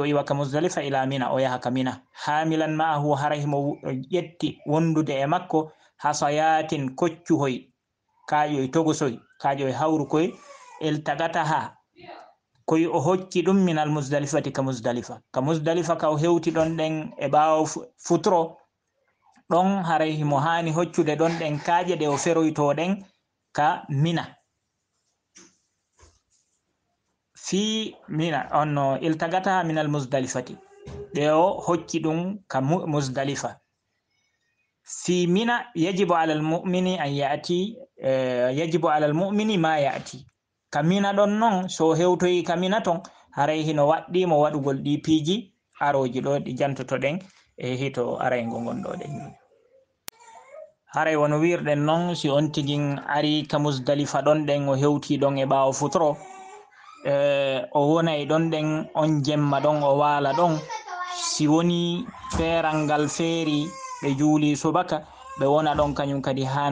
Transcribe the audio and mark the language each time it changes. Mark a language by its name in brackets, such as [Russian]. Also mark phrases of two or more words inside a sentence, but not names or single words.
[Fula] iwa ka Musdalifa ila Mina o yaha ka Mina [Arabic] حاملاً معه [Fula] haray mo ƴetti wondude e makko hasayatin koccuhoy kaƴoy togosoy kaƴoy hawru koy iltagataha koy o hocci ɗum minal Musdalifati ka Musdalifa ka o hewti ɗon ɗen e ɓawo futuro ɗon haray mo hani hoccude ɗon ɗen kaƴe ɗe o feroyto ɗen ka Mina fi Mina onno iltagataha minal Musdalifati ɗe o hocci ɗum ka Musdalifa [Arabic] في منى يجب على المؤمن أن يأتي يجب على المؤمن ما يأتي [Fula] ka Mina ɗon noon so hewtoyi ka Mina ton haray hino waɗɗimo waɗugol ɗi piiji aroji ɗo ɗi jantoto ɗen e hito araygo gonɗo ɗen haray wono wirɗen noon si on tigui ari ka Musdalifa ɗon ɗen o hewti ɗon e ɓawo futuro o wonay ɗon ɗen on jemma ɗon o waala ɗon si woni peeral ngal feeri ɓe juuli subaka ɓe wona ɗon kañum kadi ha